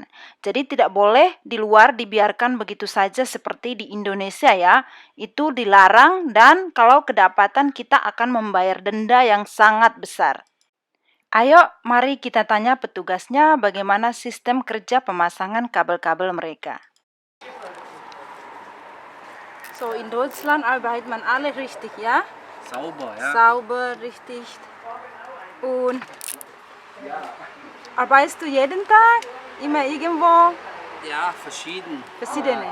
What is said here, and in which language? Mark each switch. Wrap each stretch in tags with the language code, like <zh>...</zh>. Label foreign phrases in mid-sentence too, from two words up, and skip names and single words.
<id>Jadi tidak boleh di luar dibiarkan begitu saja seperti di Indonesia ya. Itu dilarang dan kalau kedapatan kita akan membayar denda yang sangat besar. Ayo, mari kita tanya petugasnya bagaimana sistem kerja pemasangan kabel-kabel mereka.</id> <de>So, in Deutschland arbeitet man alle richtig, ja? Sauber, ja. Sauber, richtig. Und arbeitest du jeden Tag? Immer irgendwo? Ja, verschieden. Verschiedene.</de>